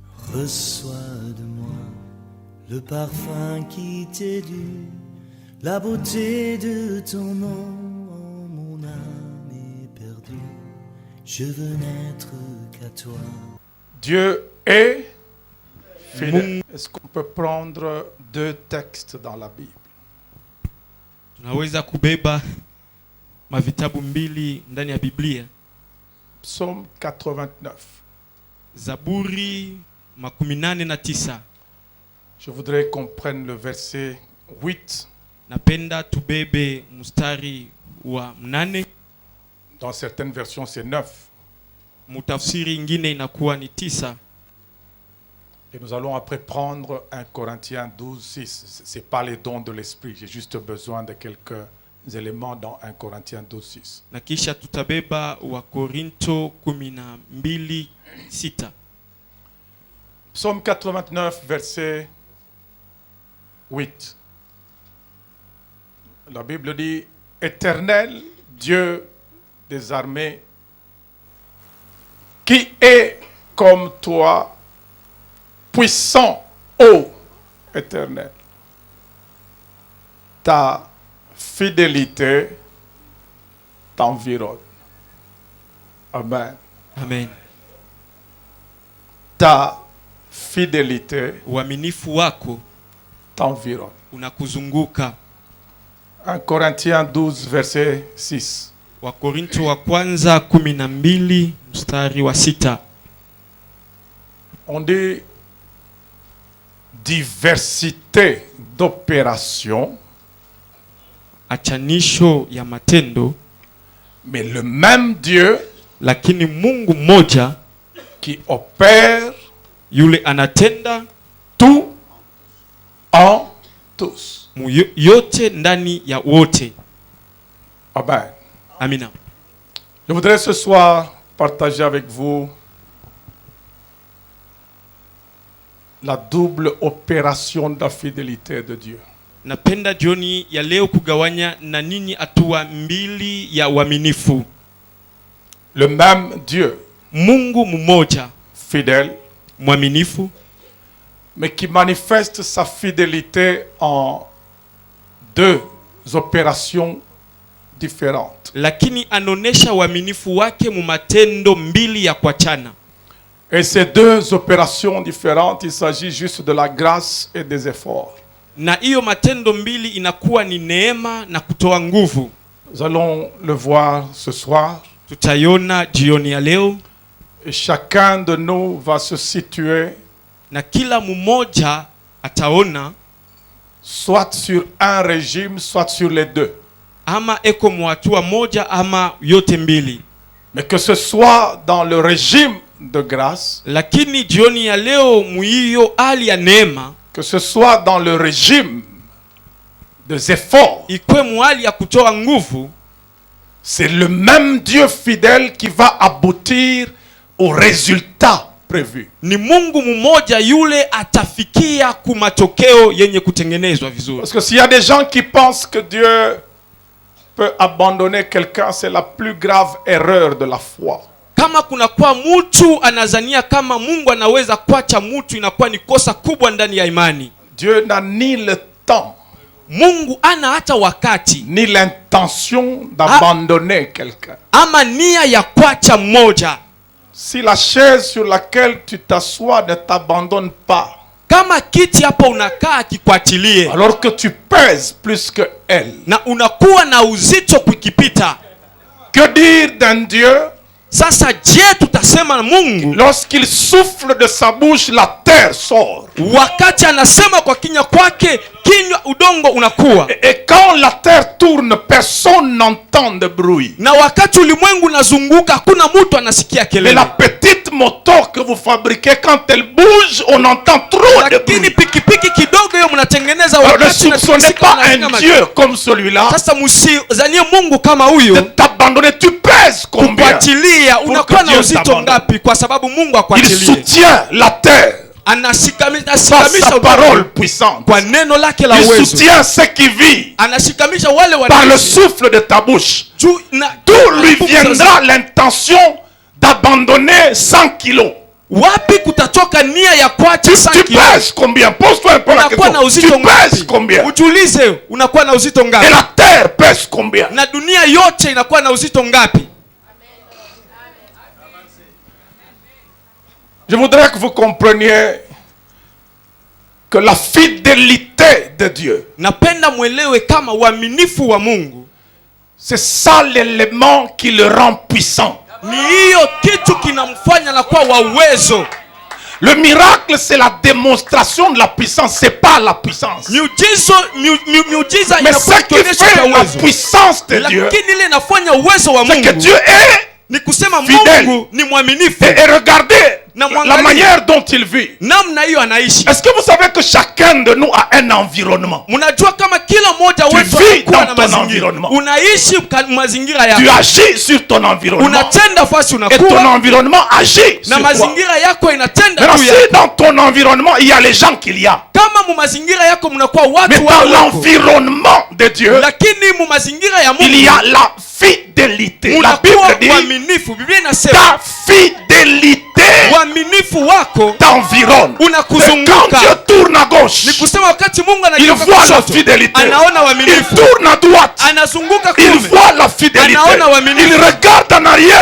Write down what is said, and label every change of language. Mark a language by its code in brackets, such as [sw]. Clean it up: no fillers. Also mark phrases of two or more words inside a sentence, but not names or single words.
[fr] Reçois de moi le parfum qui t'est dû, la beauté de ton nom. Oh, mon âme est perdue, je veux n'être qu'à toi. Dieu est fidèle. Est-ce qu'on peut prendre 2 textes dans la Bible? [sw] Tunaweza kubeba mavitabu mbili ndani ya Biblia. [fr] Psaume 89. [sw] Zaburi 89. [fr] Je voudrais qu'on prenne le verset 8. [sw] Napenda tubebe mstari wa 8. [fr] Dans certaines versions c'est 9. [sw] Mutafsiri ingine inakuwa ni 9. [fr] Et nous allons après prendre 1 Corinthiens 12, 6. Ce n'est pas les dons de l'esprit. J'ai juste besoin de quelques éléments dans 1 Corinthiens 12, 6. [sw] Na kisha tutabeba wa Korinto 12:6. [fr] Psaume 89, verset 8. La Bible dit: Éternel, Dieu des armées, qui est comme toi, puissant, ô Éternel. Ta fidélité t'environne. Amen. Amen. Ta fidélité [sw] Uaminifu wako [fr] t'environne. [sw] unakuzunguka. [fr] 1 Corinthiens 12, verset 6. [sw] Wa Korinto wa kwanza 12 mstari wa 6. [fr] On dit diversité d'opérations, [sw] achanisho ya matendo, [fr] mais le même Dieu [sw] lakini Mungu mmoja [fr] qui opère [sw] yule anatenda [fr] tout en tous. [sw] yote ndani ya wote. [fr] Amen. [sw] Amina. [fr] Je voudrais ce soir partager avec vous la double opération de la fidélité de Dieu. [sw] Napenda jioni ya leo kugawanya na ninyi hatua mbili ya uaminifu. [fr] Le même Dieu, [sw] Mungu mmoja [fr] fidèle, [sw] mwaminifu, [fr] mais qui manifeste sa fidélité en 2 opérations différentes. [sw] lakini anonesha uaminifu wake mu matendo mbili ya kuachana. [fr] Et ces 2 opérations différentes, il s'agit juste de la grâce et des efforts. [sw] Na hiyo matendo mbili inakuwa ni neema na kutoa nguvu. [fr] Nous allons le voir ce soir. [sw] Tutaiona jioni ya leo. [fr] Et chacun de nous va se situer [sw] Na kila mmoja ataona [fr] soit sur un régime, soit sur les 2. [sw] ama eko mwatua moja ama yote mbili. [fr] Mais que ce soit dans le régime de grâce, [sw] Lakini jioni ya leo muiyo hali ya neema, [fr] que ce soit dans le régime des efforts, [sw] ikwe muhali ya kutoa nguvu, [fr] c'est le même Dieu fidèle qui va aboutir au résultat prévu. [sw] ni Mungu mmoja yule atafikia kumatokeo yenye kutengenezwa vizuri. [fr] Parce que s'il y a des gens qui pensent que Dieu peut abandonner quelqu'un, c'est la plus grave erreur de la foi. [sw] Kama kuna kwa mtu anazania kama Mungu anaweza kuacha mtu, inakuwa ni kosa kubwa ndani ya imani. [fr] Dieu n'a ni le temps, [sw] Mungu ana hata wakati [fr] ni l'intention d'abandonner quelqu'un. [sw] ama nia ya kuacha mmoja. [fr] Si la chaise sur laquelle tu t'assois ne t'abandonne pas, [sw] Kama kiti hapo unakaa kikwatilie, [fr] alors que tu pèses plus que elle, [sw] na unakuwa na uzito kukipita. [fr] que dire d'un Dieu [sw] Sasa je, tutasema na Mungu [fr] lorsqu'il souffle de sa bouche, la terre sort. [sw] wakati anasema kwa kinywa kwake, kinywa udongo unakuwa. [fr] Et quand la terre tourne, personne n'entend de bruit. [sw] Na wakati ulimwengu unazunguka, hakuna mtu anasikia [fr] Mais [sw] kelele. [fr] la petite moto que vous fabriquez, quand elle bouge, on entend trop de [sw] Lakini [fr] bruit. [sw] pikipiki kidogo hiyo mnatengeneza, [fr] Alors ne [sw] wakati [fr] soupçonnez [sw] unatikisika [fr] pas [sw] unapiga [fr] un [sw] maji. [fr] Dieu comme celui-là [sw] Sasa msizanie Mungu kama [fr] de [sw] huyo [fr] t'abandonner. Tu pèses combien? [sw] kukwatilia, [fr] Pour [sw] unakuwa [fr] que [sw] na [fr] Dieu [sw] uzito [fr] t'abandonne. [sw] ngapi? Kwa sababu Mungu [fr] Il [sw] akwatilie. [fr] soutient la terre par [sw] Anasikamisha [fr] sa parole puissante. [sw] kwa neno lake la [fr] Il [sw] uwezo. [fr] soutient ceux qui vivent [sw] Anashikamisha wale [fr] par le [sw] wanaishi. [fr] souffle de ta bouche. D'où D'où lui viendra l'intention d'abandonner 100 kilos? [sw] Wapi kutatoka nia ya kuacha [fr] Tu pèses combien? Pose-toi un peu la [sw] unakuwa na [fr] question. [sw] uzito [fr] Tu pèses [sw] ngapi? [fr] combien? [sw] Ujiulize, unakuwa na uzito [fr] Et [sw] ngapi? [fr] la terre pèse combien? [sw] Na dunia yote inakuwa na uzito ngapi? [fr] Je voudrais que vous compreniez que la fidélité de Dieu, [sw] Napenda mwelewe kama uaminifu wa Mungu [fr] c'est ça l'élément qui le rend puissant. [sw] ni hiyo kitu kinamfanya na kuwa wa uwezo. [fr] Le miracle, c'est la démonstration de la puissance, c'est pas la puissance. [sw] Miujiza [fr] Mais ce qui [sw] inakuonyesha [fr] fait la [sw] uwezo, [fr] puissance de Dieu, [sw] lakini ile inafanya uwezo wa [fr] c'est que [sw] Mungu [fr] Dieu est. [sw] ni kusema [fr] fidèle. [sw] Mungu ni mwaminifu. [fr] Et regardez [sw] Na [fr] la [sw] mwangalie [fr] manière dont il vit. [sw] namna hiyo anaishi. [fr] Est-ce que vous savez que chacun de nous a un environnement? [sw] Mnajua kama kila mmoja [fr] Tu [sw] wetu [fr] vis [sw] anakuwa [fr] dans [sw] na [fr] ton [sw] mazingira. [fr] environnement. [sw] Unaishi mazingira [fr] Tu [sw] yako. [fr] agis sur ton environnement. [sw] Unatenda fasi [fr] Et ton [sw] unakuwa [fr] environnement agit [sw] na [fr] sur toi. [sw] mazingira yako inatenda [fr] Maintenant, [sw] juu [fr] si [sw] yako. [fr] dans ton environnement, il y a les gens qu'il y a. [sw] Kama mu mazingira yako mnakuwa [fr] Mais [sw] watu [fr] dans [sw] wako, [fr] l'environnement de Dieu, [sw] lakini mu mazingira ya [fr] il y a [sw] Mungu [fr] la fidélité. La [sw] unakuwa [fr] Bible dit [sw] uaminifu. Biblia inasema [fr] ta fidélité [sw] uaminifu wako [fr] t'environne. Et [sw] unakuzunguka. [fr] quand Dieu tourne à gauche, [sw] Ni kusema wakati Mungu [fr] il [sw] anageuka [fr] voit la [sw] kushoto, [fr] fidélité. [sw] anaona [fr] Il [sw] uaminifu. [fr] tourne à droite, [sw] Anazunguka [fr] il [sw] kume, [fr] voit la fidélité. [sw] Anaona uaminifu. [fr] Il regarde en arrière,